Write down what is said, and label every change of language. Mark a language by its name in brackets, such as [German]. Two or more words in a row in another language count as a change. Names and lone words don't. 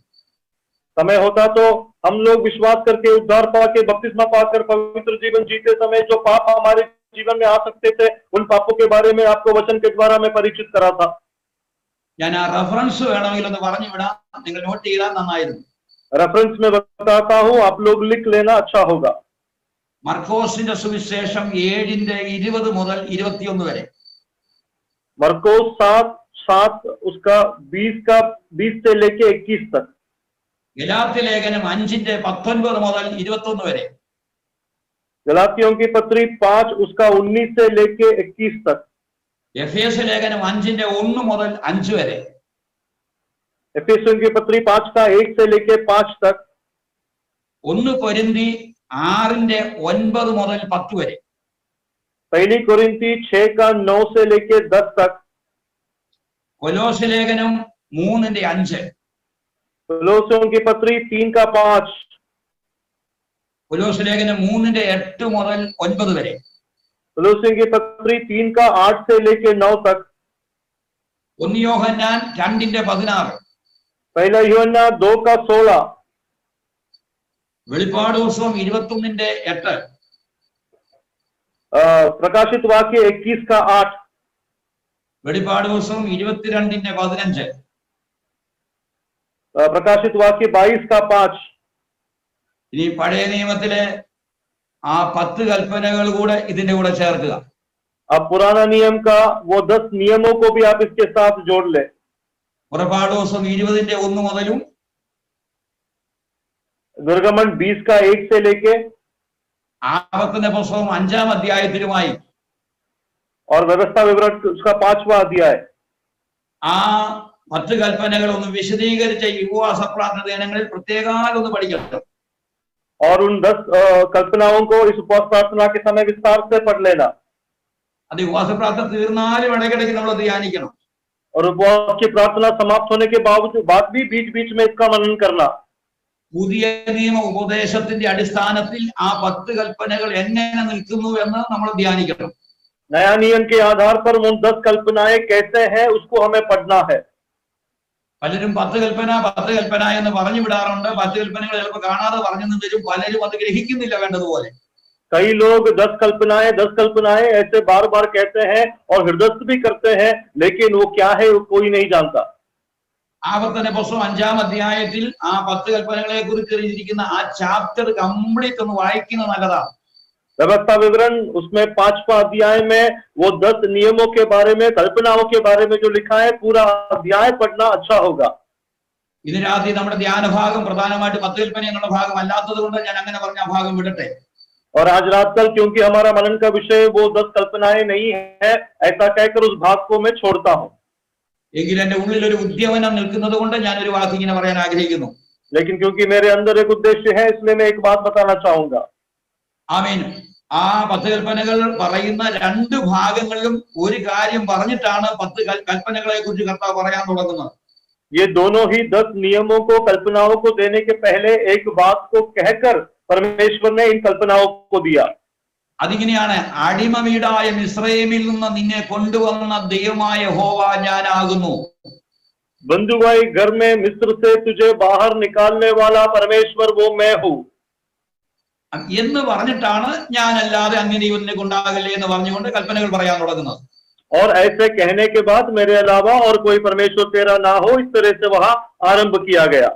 [Hindi] समय होता तो हम लोग विश्वास करके उद्धार पाके बपतिस्मा पाकर पवित्र जीवन जीते समय जो पाप हमारे जीवन में आ सकते थे, उन पापों के बारे में आपको वचन के द्वारा मैं परिचित करा था. [Malayalam] ഞാൻ ആ റെഫറൻസ് വേണമെങ്കിൽ ഒന്ന് പറഞ്ഞു വിടാം, നിങ്ങൾ നോട്ട് ചെയ്താൽ നന്നായിരുന്നു. [Hindi] रेफरेंस में बताता हूं, आप लोग लिख लेना, अच्छा होगा. [Malayalam] മർക്കോസിന്റെ സുവിശേഷം 7:20 മുതൽ 21 വരെ. [Hindi] मरकोस 7 उसका 20 से लेके 21 तक. [Malayalam] ഗലാത്യ ലേഖനം 5:19 മുതൽ 21 വരെ. [Hindi] गलातियों की पत्री 5 उसका 19 से लेके 21 तक. [Malayalam] എഫേസ്യ ലേഖനം 5:1 മുതൽ 5 വരെ. [Hindi] एफेसियों की पत्री 5 का 1 से लेके 5 तक. [Malayalam] 1 കൊരിന്തി 6:9 മുതൽ 10 വരെ. [Hindi] पहली कोरिन्थी 6 का 9 से लेके 10 तक. [Malayalam] കൊലോസ്യ ലേഖനം 3:5. [Hindi] कोलोसियों की पत्री 3 का 5. [Malayalam] കൊലോസ്യ ലേഖനം 3:8 മുതൽ 9 വരെ. [Hindi] कोलोसियों की पत्री 3 का 8 से लेके 9 तक. [Malayalam] 1 യോഹന്നാൻ 2:16. [Hindi] पहला यूहन्ना 2 का 16. [Malayalam] വെളിപ്പാട് പുസ്തകം 21:8. [Hindi] प्रकाशित वाक्य 21 का 8. [Malayalam] വെളിപ്പാട് പുസ്തകം 22:15. [Hindi] प्रकाशित वाक्य 22 का 5. [Malayalam] ഇനി പഴയ നിയമത്തിലെ ആ 10 കൽപ്പനകൾ കൂടെ ഇതിന്റെ കൂടെ ചേർക്കുക. [Hindi] अब पुराना नियम का वो 10 नियमों को भी आप इसके साथ जोड़ ले। [Malayalam] പുറപ്പാട് ദിവസം 20:1 മുതലും [Hindi] निर्गमन 20 का 1 से लेके [Malayalam] ആവർത്തന പുസ്തകം 5-ാം അധ്യായത്തിലുമായി [Hindi] और व्यवस्था विवरण उसका 5वां अध्याय [Malayalam] ആ 10 കൽപ്പനകൾ ഒന്ന് വിശദീകരിച്ച ഈ ഉപവാസ പ്രാർത്ഥന ദിനങ്ങളിൽ പ്രത്യേകമായി പഠിക്കണം. [Hindi] और उन 10 कल्पनाओं को इस उपवास प्रार्थना के समय विस्तार से पढ़ लेना. [Malayalam] അത് ഉപവാസ പ്രാർത്ഥന തീർന്നാലും ഇടയ്ക്കിടയ്ക്ക് നമ്മൾ ധ്യാനിക്കണം. [Hindi] और उपवास की प्रार्थना समाप्त होने के बाद भी बीच बीच में इसका मनन करना. [Malayalam] പുതിയ നിയമ ഉപദേശത്തിന്റെ അടിസ്ഥാനത്തിൽ ആ 10 കൽപ്പനകൾ എങ്ങനെ നിൽക്കുന്നു എന്ന് നമ്മൾ ധ്യാനിക്കണം. [Hindi] नया नियम के आधार पर उन 10 कल्पनाएं कैसे हैं उसको हमें पढ़ना है. [Malayalam] പലരും 10 കൽപ്പന എന്ന് പറഞ്ഞു വിടാറുണ്ട്. 10 കൽപ്പനകൾ ചിലപ്പോൾ കാണാതെ പറഞ്ഞെന്ന് വരും. പലരും അത് ഗ്രഹിക്കുന്നില്ല വേണ്ടതുപോലെ. [Hindi] कई लोग 10 कल्पनाएं ऐसे बार बार कहते हैं और हृदयस्थ भी करते हैं, लेकिन वो क्या है वो कोई नहीं जानता. [Malayalam] ആവർത്തന പുസ്തകം 5-ാം അധ്യായത്തിൽ ആ 10 കൽപ്പനകളെ കുറിച്ച് എഴുതിയിരിക്കുന്ന ആ [English] chapter complete [Malayalam] ഒന്ന് വായിക്കുന്നത് നല്ലതാണ്. [Hindi] व्यवस्था विवरण उसमें 5वां अध्याय में वो 10 नियमों के बारे में, कल्पनाओं के बारे में जो लिखा है, पूरा अध्याय पढ़ना अच्छा होगा. [Malayalam] ഇന്ന് രാത്രി നമ്മുടെ ധ്യാന ഭാഗം പ്രധാനമായിട്ട് 10 കൽപ്പന എന്നുള്ള ഭാഗം അല്ലാത്തത് കൊണ്ട് ഞാൻ അങ്ങനെ പറഞ്ഞ ആ ഭാഗം വിടട്ടെ. [Hindi] और आज रात कल क्योंकि हमारा मनन का विषय वो 10 कल्पनाएं नहीं है, ऐसा कहकर उस भाग को मैं छोड़ता हूं. [Malayalam] എങ്കിലും എന്റെ ഉള്ളിൽ ഒരു ഉദ്യമനം നിൽക്കുന്നത് കൊണ്ട് ഞാൻ ഒരു വാക്ക് ഇങ്ങനെ പറയാൻ ആഗ്രഹിക്കുന്നു. [Hindi] लेकिन क्योंकि मेरे अंदर एक उद्देश्य है, इसलिए मैं एक बात बताना चाहूंगा. [Malayalam] ആമേൻ. ആ 10 കൽപ്പനകൾ പറയുന്ന 2 ഭാഗങ്ങളിലും ഒരു കാര്യം പറഞ്ഞിട്ടാണ് 10 കൽപ്പനകളെ കുറിച്ച് കർത്താവ് പറയാൻ തുടങ്ങുന്നത്. [Hindi] ये दोनों ही 10 नियमों को, कल्पनाओं को देने के पहले एक बात को कहकर परमेश्वर ने इन कल्पनाओं को दिया. [Malayalam] അതിങ്ങനെയാണ്, അടിമ വീടായ മിസ്രയീമിൽ നിന്ന് നിന്നെ കൊണ്ടുവന്ന ദൈവമായ യഹോവ ഞാനാകുന്നു. [Hindi] बंधुभाई घर में मिस्र से तुझे बाहर निकालने वाला परमेश्वर वो मैं हूँ [Malayalam] എന്ന് പറഞ്ഞിട്ടാണ് ഞാനല്ലാതെ അങ്ങനെ ഇവനെ കൊണ്ടാകല്ലേ എന്ന് പറഞ്ഞുകൊണ്ട് കൽപ്പനകൾ പറയാൻ തുടങ്ങുന്നത്. [Hindi] और ऐसे कहने के बाद मेरे अलावा और कोई परमेश्वर तेरा ना हो, इस तरह से वहां आरंभ किया गया.